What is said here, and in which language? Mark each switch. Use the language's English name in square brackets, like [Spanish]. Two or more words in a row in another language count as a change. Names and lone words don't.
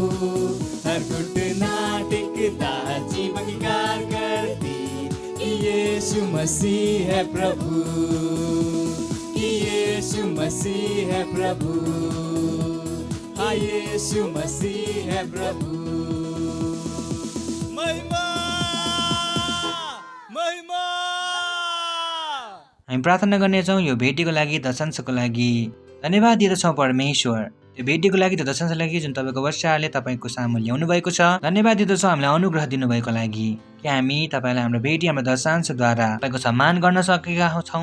[Hindi] हर घुटना टेकता, जीभ अंगीकार करती कि यीशु मसीह है प्रभु, कि यीशु मसीह है प्रभु। हाँ, यीशु मसीह है प्रभु। महिमा, महिमा। [Nepali] हामी प्रार्थना गर्नेछौँ यो भेटीको लागि, दशांशको लागि। धन्यवाद दिदछौँ परमेश्वर त्यो भेटीको लागि, त्यो दशांशको लागि जुन तपाईँको वर्षाले तपाईँको सामु ल्याउनु भएको छ। धन्यवाद दिदछौँ हामीलाई अनुग्रह दिनुभएको लागि कि हामी तपाईँलाई हाम्रो भेटी, हाम्रो दशांशद्वारा तपाईँको सम्मान गर्न सकेका छौँ।